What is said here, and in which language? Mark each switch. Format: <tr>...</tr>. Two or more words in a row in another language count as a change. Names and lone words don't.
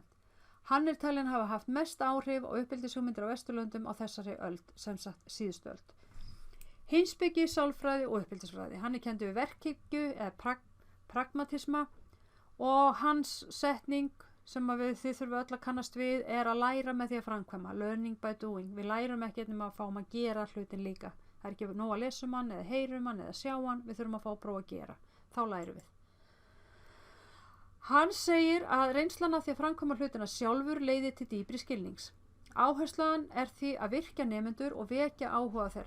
<is>Hann talinn hafa haft mest áhrif á uppeldishugmyndir á Vesturlöndum á þessari öld, sem sagt síðustu öld. Heimspeki, sálfræði og uppeldisfræði. Hann kenndur við verkhyggju eða pragmatisma og hans setning sem þið þurfum öll að kannast við að læra með því að framkvæma,</is> <en>learning by doing.</en> <is>Við lærum ekki nema að fáum að gera hlutin líka. Það ekki nóg að lesa hann eða heyrum hann eða sjá hann, við þurfum að fá að prófa að gera. Þá lærum við. Hann segir að reynslan af því að framkvæma hlutina sjálfur leiði til dýpri skilnings. Áherslan því að virkja nemendur og vekja áhuga þeirra.</is>